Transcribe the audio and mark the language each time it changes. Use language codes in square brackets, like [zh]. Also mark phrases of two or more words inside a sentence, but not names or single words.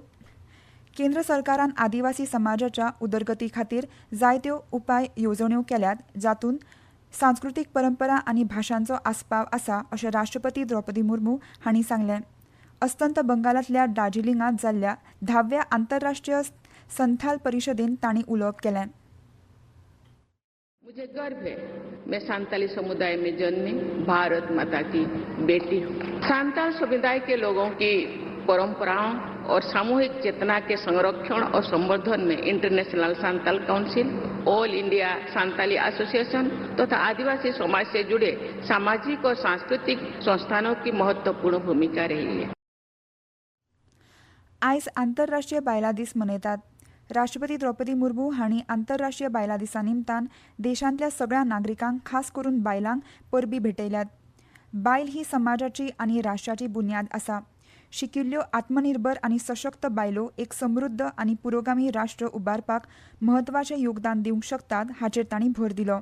[kok] केंद्र सरकारान आदिवासी समाजाच्या उदरगती खातीर जायत्यो उपाय येवजण्यो केल्यात, जातूंत सांस्कृतीक परंपरा आनी भाशांचो आस्पाव आसा अशें राष्ट्रपती द्रौपदी मुर्मू हांणी सांगलें. अस्तंत बंगालांतल्या दार्जिलिंगांत जाल्ल्या 10व्या आंतरराष्ट्रीय संथाल परिशदेंत तांणी उलोवप केलें. [hi] मुझे गर्व है मैं सांताली समुदाय में जन्मी भारत माता की बेटी हूँ. सांताल समुदाय के लोगों की परंपराओं और सामूहिक चेतना के संरक्षण और संवर्धन में इंटरनेशनल सांताल काउंसिल, ऑल इंडिया सांताली एसोसिएशन तथा आदिवासी समाज से जुड़े सामाजिक और सांस्कृतिक संस्थानों की महत्वपूर्ण भूमिका रही है. [kok] आयज आंतरराष्ट्रीय बायलां दीस मनयतात. राष्ट्रपती द्रौपदी मुर्मू हांणी आंतरराष्ट्रीय बायलां दिसा निमतान देशांतल्या सगळ्या नागरिकांक खास करून बायलांक परबीं भेटयल्यात. बायल ही समाजाची आनी राष्ट्राची बुन्याद आसा. शिकिल्ल्यो आत्मनिर्भर आनी सशक्त बायलो एक समृद्ध आनी पुरोगामी राष्ट्र उबारपाक म्हत्वाचें योगदान दिवंक शकतात हाचेर तांणी भर दिलो.